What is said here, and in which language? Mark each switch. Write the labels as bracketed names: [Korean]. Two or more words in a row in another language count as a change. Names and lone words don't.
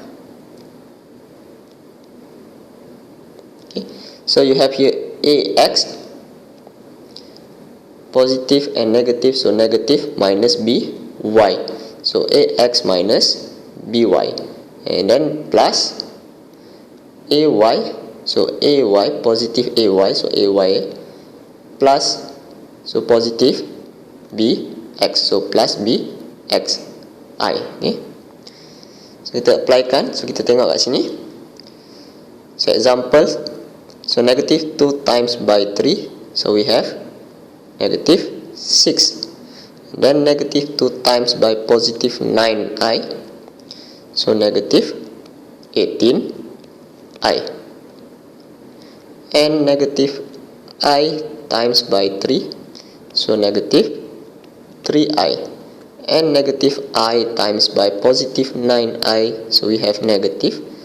[English] Okay, so you have here ax, positive and negative, so negative minus by, so ax minus by, and then plus ay, so ay, positive ay, so ay, plus, so positive bx, so plus bxi. [Malay] Okay, so kita applykan, so kita tengok kat sini. [English] So example, so negative 2 times by 3, so we have negative 6, then negative 2 times by positive 9i, so negative 18i, and negative I times by 3, so negative 3i, and negative I times by positive 9i, so we have negative